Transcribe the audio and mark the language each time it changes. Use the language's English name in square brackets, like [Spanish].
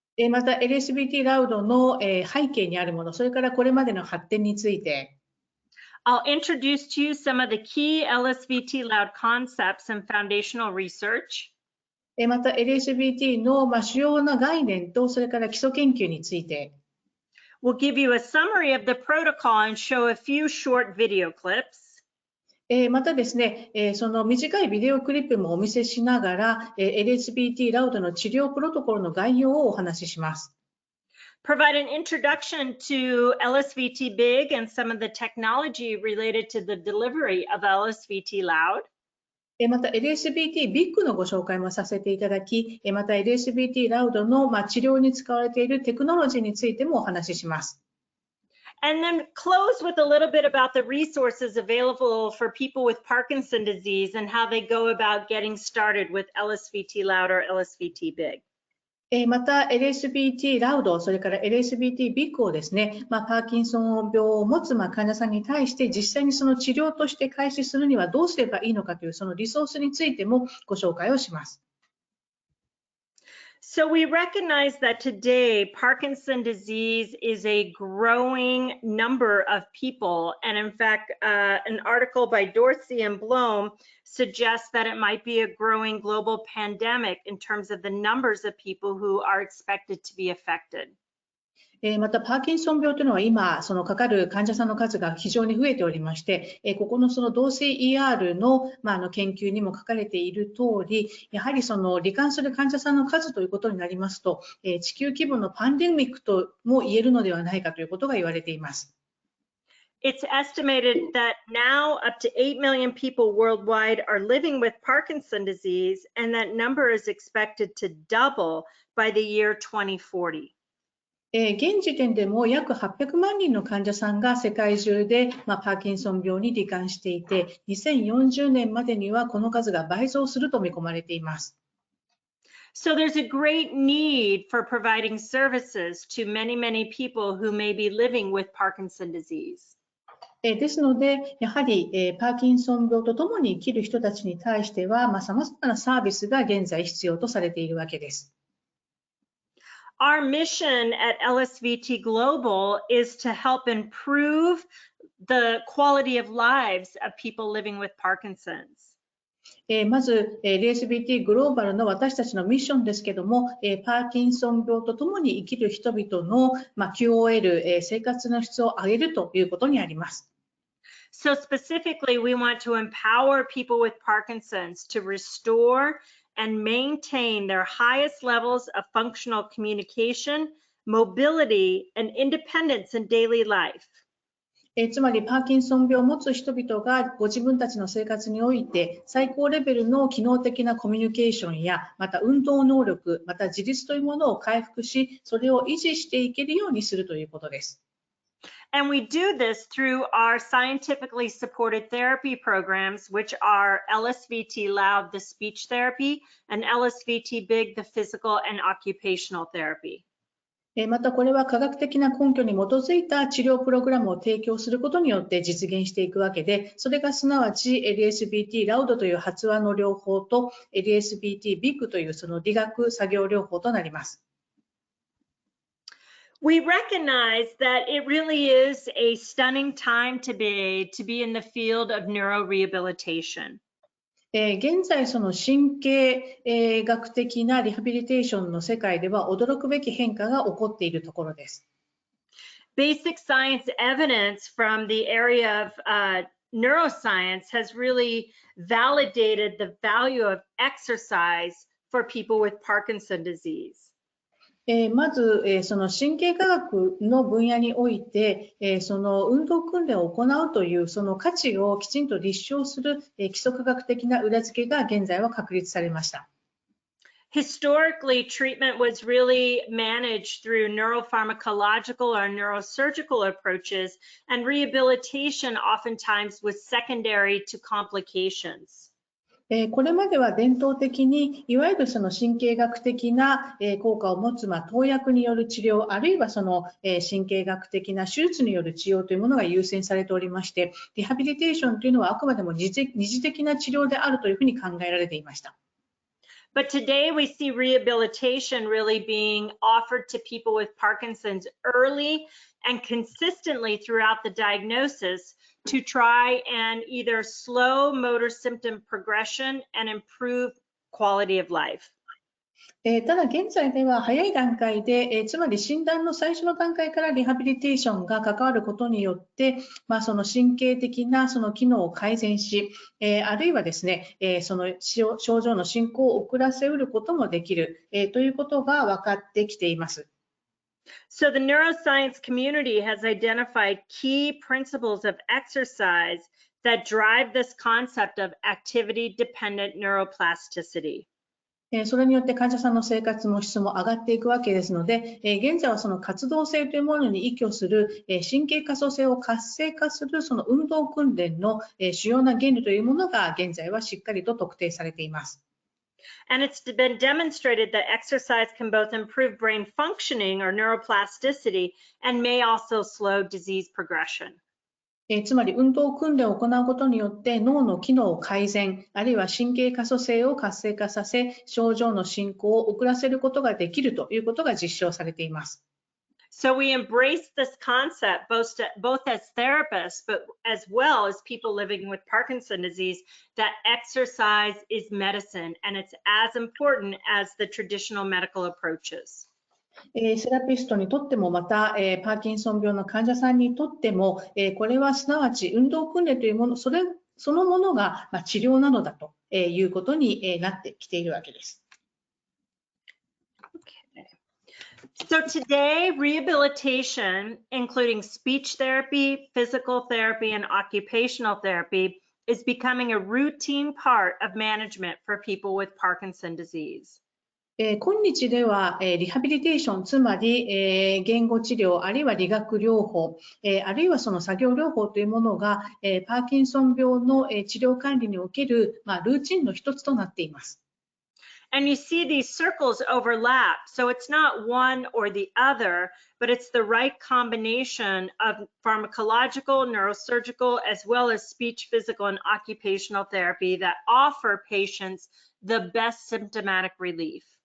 [Japanese] また、LSVT Loud の背景にあるもの、それからこれまでの発展について。 [English] I'll introduce to you some of the key LSVT Loud concepts and foundational research. [Japanese] また LSVT の主要な概念とそれから基礎研究について。 [English] We'll give you a summary of the protocol and show a few short video clips. [Japanese] またですね、その短いビデオクリップもお見せしながら、LSVT Loud の治療プロトコルの概要をお話しします。 [English] Provide an introduction to Lsvt Big and some of the technology related to the delivery of Lsvt Loud. [Japanese] また LSVT Big のご紹介もさせていただき、また LSVT Loud の治療に使われているテクノロジーについてもお話しします。 [English] And then close with a little bit about the resources available for people with Parkinson disease and how they go about getting started with Lsvt Loud or Lsvt Big. [Japanese] また LSVT Loud、それから LSVT Big をですね、パーキンソン病を持つ患者さんに対して実際にその治療として開始するにはどうすればいいのかというそのリソースについてもご紹介をします。 [English] So we recognize that today Parkinson disease is a growing number of people, and in fact an article by Dorsey and Blom suggests that it might be a growing global pandemic in terms of the numbers of people who are expected to be affected. [Japanese] また、パーキンソン病というのは今、そのかかる患者さんの数が非常に増えておりまして、ここのその同性 ER の、研究にも書かれている通り、やはりその罹患する患者さんの数ということになりますと、地球規模のパンデミックとも言えるのではないかということが言われています。 [English] It's estimated that now up to 8 million people worldwide are living with Parkinson disease, and that number is expected to double by the year 2040. [Japanese] 現時点でも約800万人の患者さんが世界中で、パーキンソン病に罹患していて、2040年までにはこの数が倍増すると見込まれています。 [English] So there's a great need for providing services to many, many people who may be living with Parkinson disease. [Japanese] ですので、やはりパーキンソン病とともに生きる人たちに対しては、様々なサービスが現在必要とされているわけです。 [English] Our mission at LSVT Global is to help improve the quality of lives of people living with Parkinson's. [Japanese] まず、LSVT グローバルの私たちのミッションですけども、パーキンソン病とともに生きる人々の、QOL、生活の質を上げるということにあります。 [English] So specifically, we want to empower people with Parkinson's to restore and maintain their highest levels of functional communication, mobility, and independence in daily life. [Japanese] つまり、パーキンソン病を持つ人々がご自分たちの生活において最高レベルの機能的なコミュニケーションや、また運動能力、また自立というものを回復し、それを維持していけるようにするということです。 [English] And we do this through our scientifically supported therapy programs, which are Lsvt Loud, the speech therapy, and Lsvt Big, the physical and occupational therapy. [Japanese] またこれは科学的な根拠に基づいた治療プログラムを提供することによって実現していくわけで、それがすなわち LSVT Loud という発話の療法と LSVT Big というその理学作業療法となります。 [English] We recognize that it really is a stunning time today to be in the field of neurorehabilitation. [Japanese] 現在、その神経学的なリハビリテーションの世界では驚くべき変化が起こっているところです。 [English] Basic science evidence from the area of neuroscience has really validated the value of exercise for people with Parkinson disease. [Japanese] まず、その神経科学の分野において、その運動訓練を行うというその価値をきちんと立証する基礎科学的な裏付けが現在は確立されました。 [English] Historically, treatment was really managed through neuropharmacological or neurosurgical approaches, and rehabilitation oftentimes was secondary to complications. [Japanese] これまでは伝統的にいわゆるその神経学的な効果を持つ投薬による治療、あるいはその神経学的な手術による治療というものが優先されておりまして、リハビリテーションというのはあくまでも二次的な治療であるというふうに考えられていました。 [English] But today we see rehabilitation really being offered to people with Parkinson's early and consistently throughout the diagnosis to try and either slow motor symptom progression and improve quality of life. [Japanese] ただ現在では早い段階で、つまり診断の最初の段階からリハビリテーションが関わることによって、その神経的なその機能を改善し、あるいはですね、その症状の進行を遅らせうることもできる、ということが分かってきています。 [English] So the neuroscience community has identified key principles of exercise that drive this concept of activity-dependent neuroplasticity. [Japanese] それによって患者さんの生活の質も上がっていくわけですので、現在はその活動性というものに依拠する神経可塑性を活性化するその運動訓練の主要な原理というものが現在はしっかりと特定されています。 [English] And it's been demonstrated that exercise can both improve brain functioning or neuroplasticity and may also slow disease progression. [Japanese] つまり運動訓練を行うことによって脳の機能を改善、あるいは神経可塑性を活性化させ、症状の進行を遅らせることができるということが実証されています。 [English] So we embrace this concept both as therapists, but as well as people living with Parkinson's disease, that exercise is medicine and it's as important as the traditional medical approaches. [Japanese] セラピストにとってもまた、パーキンソン病の患者さんにとっても、これはすなわち運動訓練というもの、そのものが治療なのだということになってきているわけです。 [English] So today, rehabilitation, including speech therapy, physical therapy, and occupational therapy, is becoming a routine part of management for people with Parkinson's disease. [Japanese] 今日ではリハビリテーション、つまり言語治療、あるいは理学療法、あるいはその作業療法というものがパーキンソン病の治療管理におけるルーチンの一つとなっています。 [English] And you see these circles overlap, so it's not one or the other, but it's the right combination of pharmacological, neurosurgical, as well as speech, physical, and occupational therapy that offer patients the best symptomatic relief.